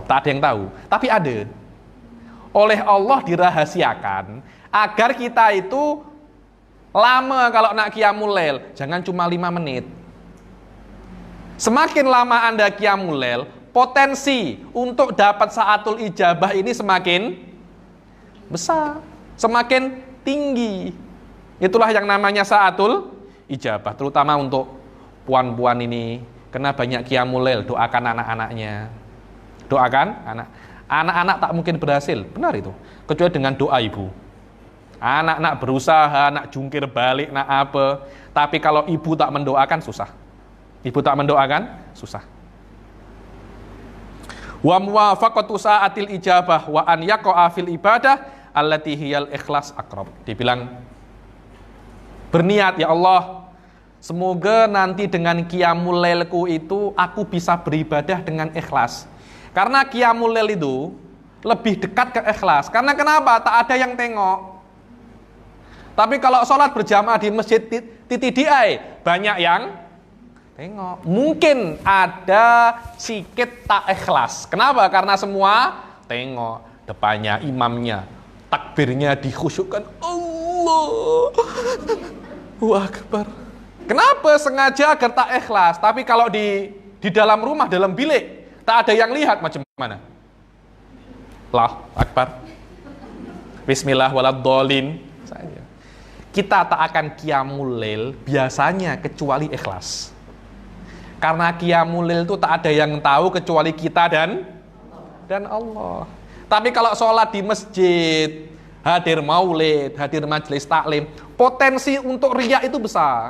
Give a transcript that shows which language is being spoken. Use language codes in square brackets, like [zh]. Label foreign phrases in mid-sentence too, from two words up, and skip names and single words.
[ms] Tak ada yang tahu, tapi ada. Oleh Allah dirahasiakan agar kita itu lama kalau nak [ar] قيام الليل, [ms] jangan cuma 5 menit. Semakin lama Anda [ar] قيام الليل, [ms] potensi untuk dapat [ar] ساعة الإجابة [ms] ini semakin besar, semakin tinggi. Itulah yang namanya [ar] ساعة الإجابة, [ms] terutama untuk puan-puan ini, kena banyak [ar] قيام الليل, [ms] doakan anak-anaknya. Doakan anak-anak tak mungkin berhasil, benar itu, kecuali dengan doa ibu. Anak nak berusaha, nak jungkir balik, nak apa, tapi kalau ibu tak mendoakan susah. Ibu tak mendoakan susah. [ar] وموافقة ساعة الإجابة وأن يقع في العبادة التي هي الإخلاص أقرب. [ms] Dibilang berniat, ya Allah, semoga nanti dengan qiyamul lailku itu aku bisa beribadah dengan ikhlas. Karena [ar] قيام الليل [ms] itu lebih dekat ke ikhlas. Karena kenapa? Tak ada yang tengok. Tapi kalau sholat berjamaah di masjid TTDI, banyak yang tengok. Mungkin ada sikit tak ikhlas. Kenapa? Karena semua tengok. Depannya imamnya, takbirnya dikhusyukkan. [ar] الله أكبر. [ms] Kenapa? Sengaja agar tak ikhlas. Tapi kalau di dalam rumah, dalam bilik, tak ada yang lihat, macam mana? [ar] الله أكبر، بسم الله ولا الضالين [ms] saja. Kita tak akan [ar] قيام الليل [ms] biasanya kecuali ikhlas. Karena [ar] قيام الليل [ms] itu tak ada yang tahu kecuali kita dan Allah. Tapi kalau sholat di masjid, hadir maulid, hadir majelis taklim, potensi untuk riya itu besar.